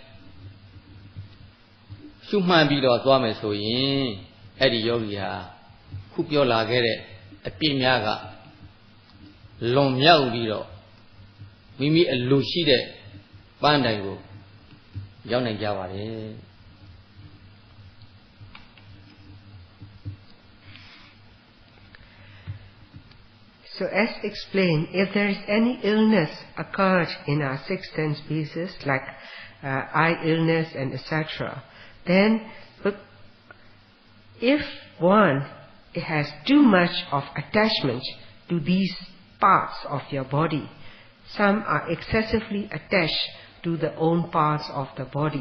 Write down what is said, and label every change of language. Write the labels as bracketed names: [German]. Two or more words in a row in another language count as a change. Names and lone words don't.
[Burmese] ရှုမှန်းပြီးတော့သွားမယ်ဆိုရင်အဲ့ဒီယောဂီဟာခုပြောလာခဲ့တဲ့အပြည့်များကလွန်မြောက်ပြီးတော့မိမိအလိုရှိတဲ့ပန်းတိုင်ကိုရောက်နိုင်ကြပါတယ် [English] So as explained, if there is any illness occurred in our six sense bases, like eye illness and etc., then if one has too much of attachment to these parts of your body, some are excessively attached to the own parts of the body.